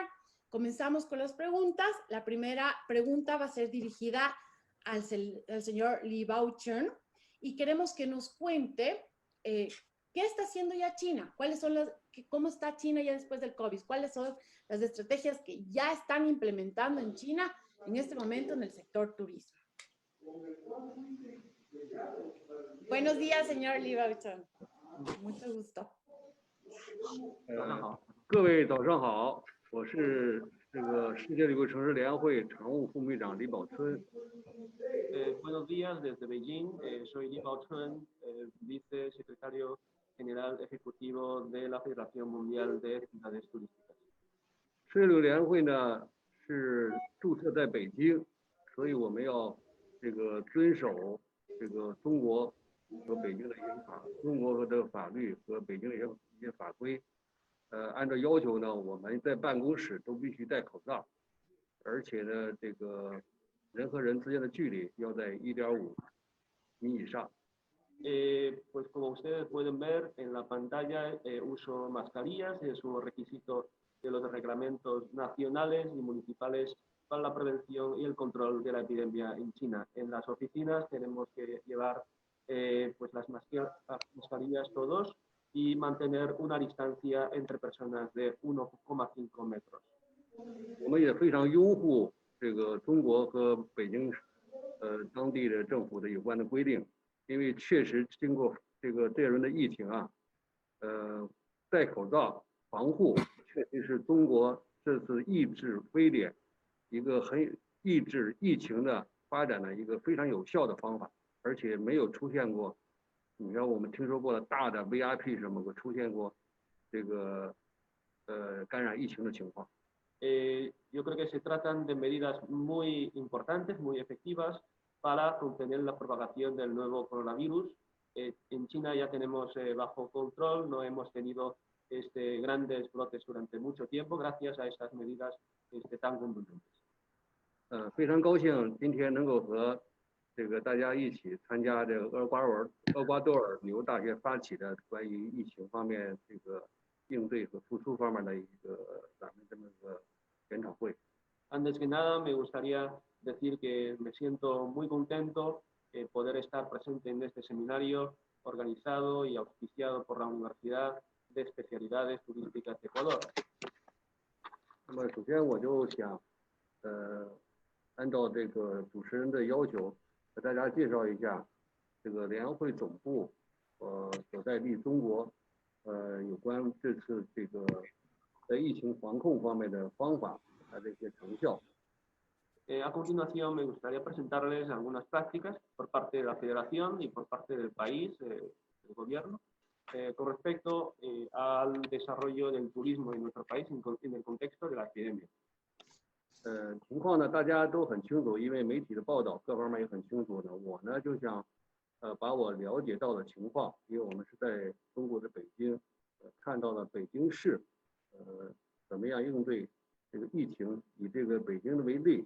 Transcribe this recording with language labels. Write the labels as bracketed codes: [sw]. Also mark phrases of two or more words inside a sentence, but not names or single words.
[es] Comenzamos con las preguntas. La primera pregunta va a ser dirigida al señor Li Baochun y queremos que nos cuente qué está haciendo ya China, cómo está China ya después del COVID, cuáles son las estrategias que ya están implementando en China en este momento en el sector turismo. Buenos días, señor Liebauton. Mucho gusto. [zh] 各位早上好，我是这个世界旅游城市联合会常务副秘书长李宝春。 [es] Buenos días desde Beijing. Soy Li Baochun, vicesecretario general ejecutivo de la Federación Mundial de Ciudades Turísticas. [zh] 世界旅游联合会呢是注册在北京，所以我们要这个遵守这个中国和北京的一些中国的法律和北京的一些法规。按照要求呢，我们在办公室都必须戴口罩，而且呢，这个人和人之间的距离要在1.5米以上。 [es] Pues como ustedes pueden ver en la pantalla, uso mascarillas, es un requisito de los reglamentos nacionales y municipales para la prevención y el control de la epidemia en China. En las oficinas tenemos que llevar pues las mascarillas todos y mantener una distancia entre personas de 1,5 metros. [zh] 我们也非常拥护这个中国和北京当地的政府的有关的规定，因为确实经过这轮的疫情啊，戴口罩防护确实是中国这次抑制非典一个抑制疫情的发展的一个非常有效的方法，而且没有出现过，你看我们听说过的大的 VIP 什么出现过这个感染疫情的情况。 [es] Yo creo que se tratan de medidas muy importantes, muy efectivas para contener la propagación del nuevo coronavirus. En China ya tenemos bajo control, no hemos tenido grandes brotes durante mucho tiempo gracias a estas medidas tan contundentes. [zh] 非常高兴今天能够和这个大家一起参加这个厄瓜多尔旅游大学发起的关于疫情方面这个应对和复苏方面的一个咱们这么个研讨会。 [es] Antes que nada, me gustaría decir que me siento muy contento poder estar presente en este seminario organizado y auspiciado por la Universidad de Especialidades Turísticas de Ecuador. [zh] 那么首先我就想，按照这个主持人的要求，和大家介绍一下这个联合会总部所在地中国，有关这次这个在疫情防控方面的方法，它的一些成效。 [es] A continuación, me gustaría presentarles algunas prácticas por parte de la Federación y por parte del país, del gobierno, con respecto al desarrollo del turismo en nuestro país en el contexto de la epidemia. [zh] 情况呢，大家都很清楚，因为媒体的报道各方面也很清楚的。我呢就想，把我了解到的情况，因为我们是在中国的北京，看到了北京市，怎么样应对这个疫情，以这个北京的为例。